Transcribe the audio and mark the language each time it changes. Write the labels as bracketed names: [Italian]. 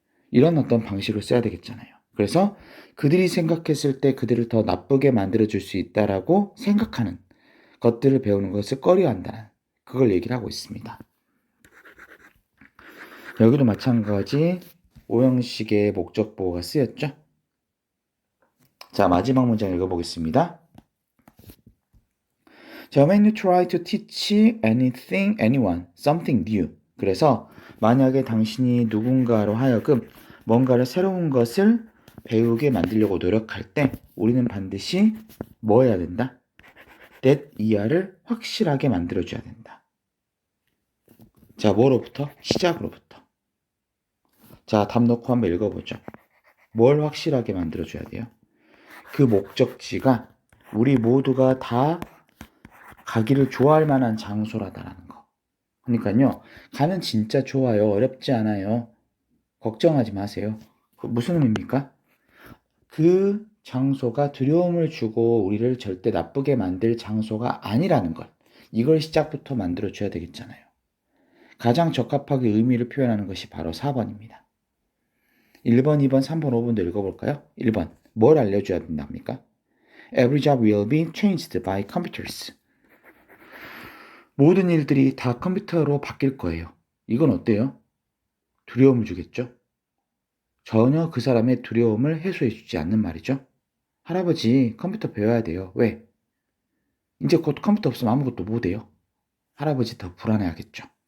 [Korean] 이런 어떤 방식을 써야 되겠잖아요. 그래서 그들이 생각했을 때 그들을 더 나쁘게 만들어줄 수 있다라고 생각하는 것들을 배우는 것을 꺼려한다는 그걸 얘기를 하고 있습니다. 여기도 마찬가지 오형식의 목적 보호가 쓰였죠. 자, 마지막 문장 읽어보겠습니다. [English] 자, when you try to teach anyone, something new. [Korean] 그래서 만약에 당신이 누군가로 하여금 뭔가를 새로운 것을 배우게 만들려고 노력할 때 우리는 반드시 뭐 해야 된다? that 이하를 확실하게 만들어줘야 된다. 자, 뭐로부터? 시작으로부터. 자, 답 놓고 한번 읽어보죠. 뭘 확실하게 만들어줘야 돼요? 그 목적지가 우리 모두가 다 가기를 좋아할 만한 장소라다라는 거. 그러니까요, 가면 진짜 좋아요. 어렵지 않아요. 걱정하지 마세요. 무슨 의미입니까? 그 장소가 두려움을 주고 우리를 절대 나쁘게 만들 장소가 아니라는 것. 이걸 시작부터 만들어줘야 되겠잖아요. 가장 적합하게 의미를 표현하는 것이 바로 4번입니다. 1번, 2번, 3번, 5번도 읽어볼까요? 1번, 뭘 알려줘야 된답니까? [English] Every job will be changed by computers. [Korean] 모든 일들이 다 컴퓨터로 바뀔 거예요. 이건 어때요? 두려움을 주겠죠? 전혀 그 사람의 두려움을 해소해 주지 않는 말이죠. 할아버지, 컴퓨터 배워야 돼요. 왜? 이제 곧 컴퓨터 없으면 아무것도 못해요. 할아버지 더 불안해하겠죠.